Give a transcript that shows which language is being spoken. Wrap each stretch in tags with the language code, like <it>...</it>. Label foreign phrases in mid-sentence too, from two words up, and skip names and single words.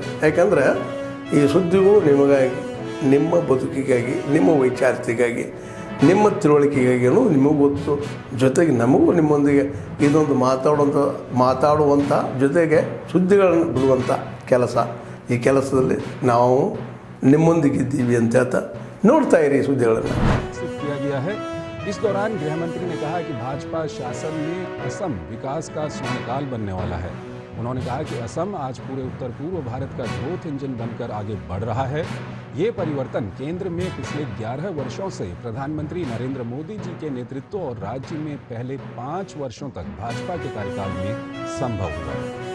<kn>ಯಾಕಂದರೆ ಈ ಸುದ್ದಿಗಳು ನಿಮಗಾಗಿ, ನಿಮ್ಮ ಬದುಕಿಗಾಗಿ, ನಿಮ್ಮ ವೈಚಾರಿಕೆಗಾಗಿ, ನಿಮ್ಮ ತಿಳುವಳಿಕೆಗಾಗಿಯೂ ನಿಮಗೂ ಗೊತ್ತು, ಜೊತೆಗೆ ನಮಗೂ ನಿಮ್ಮೊಂದಿಗೆ ಇದೊಂದು ಮಾತಾಡುವಂಥ ಜೊತೆಗೆ ಸುದ್ದಿಗಳನ್ನು ಬಿಡುವಂಥ ಕೆಲಸ. ಈ ಕೆಲಸದಲ್ಲಿ ನಾವು ನಿಮ್ಮೊಂದಿಗಿದ್ದೀವಿ ಅಂತ ಹೇಳ್ತಾ ನೋಡ್ತಾ ಇರಿ ಸುದ್ದಿಗಳನ್ನು.</kn> <hi>इस दौरान गृह मंत्री ने कहा कि भाजपा शासन में असम विकास का स्वर्णकाल बनने वाला है. उन्होंने कहा कि असम आज पूरे उत्तर पूर्व भारत का</hi> <en>growth engine</en> <hi>बनकर आगे बढ़ रहा है. ये परिवर्तन केंद्र में पिछले 11 वर्षों से प्रधानमंत्री नरेंद्र मोदी जी के नेतृत्व और राज्य में पहले 5 वर्षों तक भाजपा के कार्यकाल में संभव हुआ है.</hi>